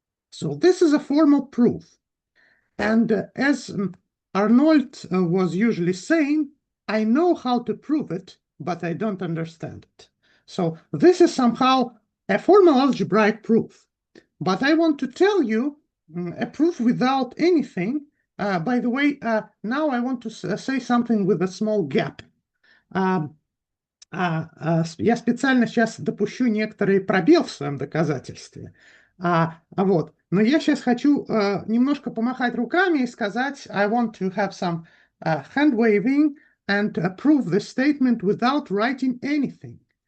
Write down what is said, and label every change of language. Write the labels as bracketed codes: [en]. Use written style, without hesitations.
[en] So this is a formal proof. And as Arnold was usually saying, I know how to prove it, but I don't understand it. So this is somehow a formal algebraic proof. But I want to tell you a proof without anything. By the way, now I want to say something with a small gap. [ru] Я специально сейчас допущу некоторый пробел в своем доказательстве. Вот. Но я сейчас хочу немножко помахать руками и сказать, [en] I want to have some hand waving and prove the statement without writing anything.